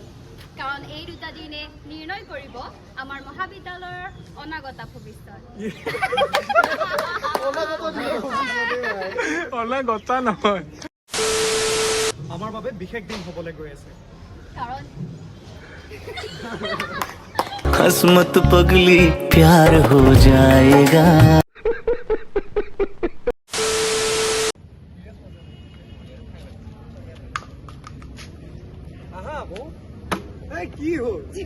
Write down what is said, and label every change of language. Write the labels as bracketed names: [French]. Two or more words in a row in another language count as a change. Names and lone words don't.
[Assamese] কাৰণ এই দুটা দিনে নিৰ্ণয় কৰিব আমাৰ মহাবিদ্যালয়ৰ অনাগত ভৱিষ্যত। অনাগত নহয়, আমাৰ বাবে বিশেষ দিন হ'বলৈ গৈ আছে। কাৰণ [Hindi] किस्मत पगली प्यार हो जाएगा। [Assamese] কি হ'ল?